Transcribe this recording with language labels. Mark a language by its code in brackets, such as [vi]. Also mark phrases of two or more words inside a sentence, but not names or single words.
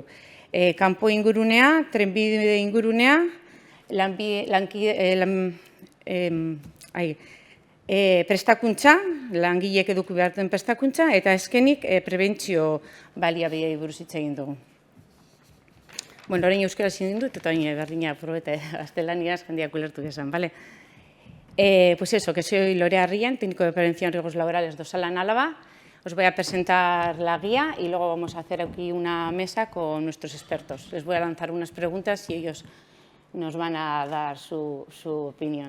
[eu] Kanpo ingurunea, trenbide ingurunea, prestakuntza, langileek eduki behar den prestakuntza, eta azkenik prebentzio baliabideei buruz hitz egin dugu. Bueno, orain euskara zin dut, eta orain berdina probete gaztelaniaz jendeak ulertu gezan, bale? [es] Pues eso, que soy Lorea Arrien, técnico de prevención de riesgos laborales de Osalan, Álava. Os voy a presentar la guía y luego vamos a hacer aquí una mesa con nuestros expertos. Les voy a lanzar unas preguntas y ellos nos van a dar su opinión.